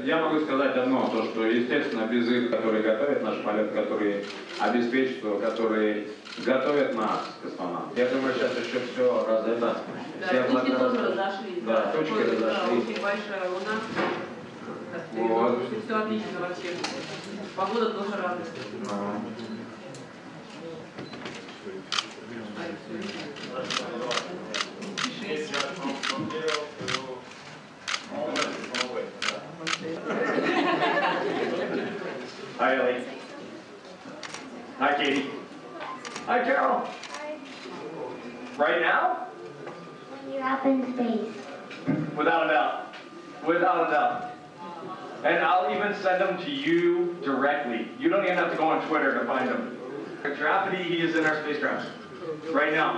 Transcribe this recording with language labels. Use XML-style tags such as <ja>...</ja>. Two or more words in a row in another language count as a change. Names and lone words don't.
<ru>Я могу сказать одно, то, что, естественно, без их, которые готовят наш полет, которые обеспечивают, которые готовят нас, космонавтов. Я думаю, сейчас еще все это... Да, точки тоже разошлись. Да, точки разошлись. Очень большая луна. Вот. Все отлично вообще. Погода тоже радость.</ru> <en>Hi, Ellie. Hi, Katie. Hi, Carol. Hi. Right now? When you're up in space. Without a doubt. Without a doubt. And I'll even send them to you directly. You don't even have to go on Twitter to find them. Rafferty, he is in our spacecraft right now.</en>